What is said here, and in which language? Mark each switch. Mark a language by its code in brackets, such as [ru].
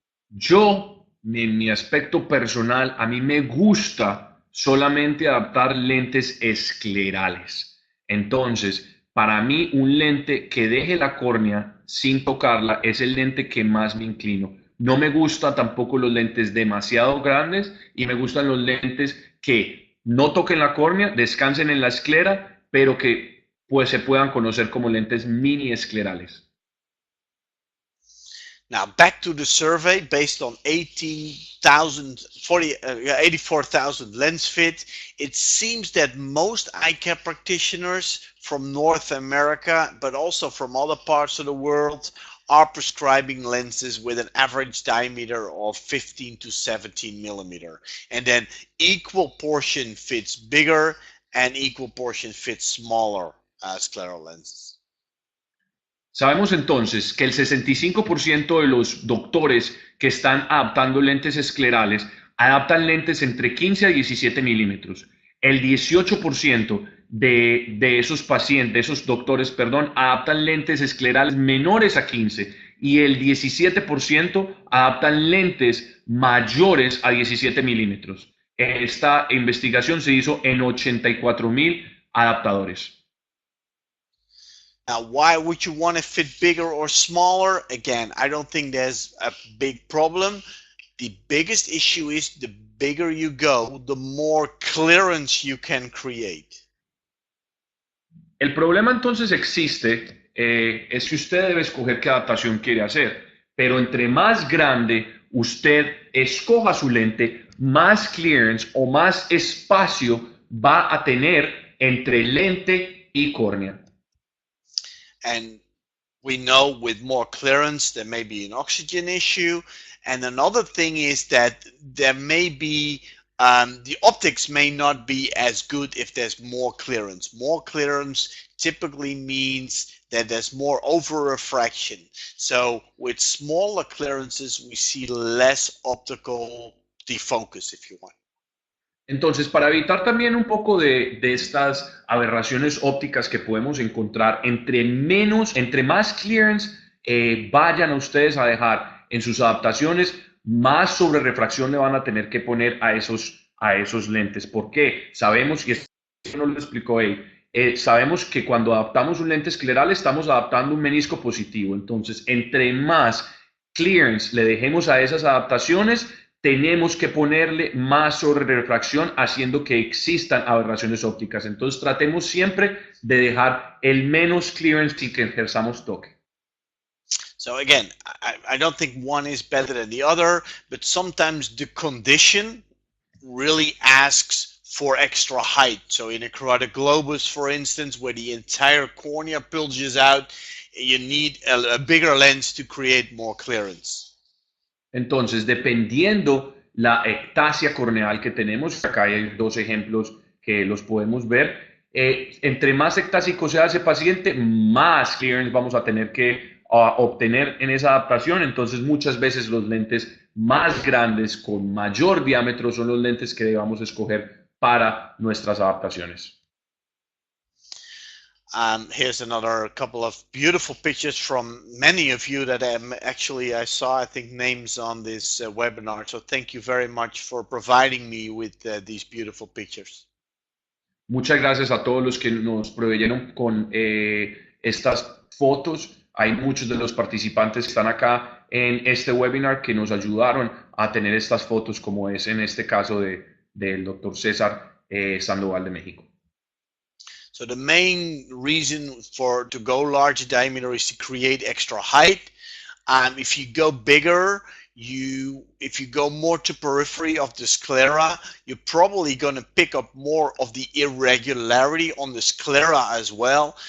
[es] Yo, en mi aspecto personal, a mí me gusta solamente adaptar lentes esclerales. Entonces, para mí, un lente que deje la córnea sin tocarla es el lente que más me inclino. No me gustan tampoco los lentes demasiado grandes y me gustan los lentes que no toquen la córnea, descansen en la esclera, pero que pues, se puedan conocer como lentes mini esclerales. [en] Now, back to the survey based on 84,000 lens fit, it seems that most eye care practitioners from North America, but also from other parts of the world, are prescribing lenses with an average diameter of 15 to 17 millimeter. And then equal portion fits bigger and equal portion fits smaller scleral lenses. [es] Sabemos entonces que el 65% de los doctores que están adaptando lentes esclerales adaptan lentes entre 15 a 17 milímetros. El 18% de esos pacientes, de esos doctores, perdón, adaptan lentes esclerales menores a 15 y el 17% adaptan lentes mayores a 17 milímetros. Esta investigación se hizo en 84,000 adaptadores. [en] Now, why would you want to fit bigger or smaller? Again, I don't think there's a big problem. The biggest issue is the bigger you go, the more clearance you can create. [es] El problema entonces existe, es que usted debe escoger qué adaptación quiere hacer, pero entre más grande usted escoja su lente, más clearance o más espacio va a tener entre lente y córnea. [en] And we know with more clearance, there may be an oxygen issue. And another thing is that there may be, the optics may not be as good if there's more clearance. More clearance typically means that there's more over refraction. So with smaller clearances, we see less optical defocus, if you want. [es] Entonces, para evitar también un poco de estas aberraciones ópticas que podemos encontrar, entre más clearance vayan a ustedes a dejar en sus adaptaciones, más sobre refracción le van a tener que poner a esos lentes. ¿Por qué? Sabemos, y esto no lo explicó él, sabemos que cuando adaptamos un lente escleral estamos adaptando un menisco positivo. Entonces, entre más clearance le dejemos a esas adaptaciones, tenemos que ponerle más sobre refracción haciendo que existan aberraciones ópticas. Entonces tratemos siempre de dejar el menos clearance sin que ejerzamos toque. [en] So again, I don't think one is better than the other, but sometimes the condition really asks for extra height. So in a carotid globus, for instance, where the entire cornea bulges out, you need a bigger lens to create more clearance. [es] Entonces, dependiendo la ectasia corneal que tenemos, acá hay dos ejemplos que los podemos ver, entre más ectásico sea ese paciente, más clearance vamos a tener que obtener en esa adaptación. Entonces, muchas veces los lentes más grandes, con mayor diámetro, son los lentes que debamos escoger para nuestras adaptaciones. [en] Here's another couple of beautiful pictures from many of you that I saw, I think, names on this webinar. So thank you very much for providing me with these beautiful pictures. [es] Muchas gracias a todos los que nos proveyeron con estas fotos. Hay muchos de los participantes que están acá en este webinar que nos ayudaron a tener estas fotos, como es en este caso del doctor César Sandoval de México. [en] So the main reason to go larger diameter is to create extra height. If you go bigger, if you go more to periphery of the sclera, you're probably going to pick up more of the irregularity on the sclera as well.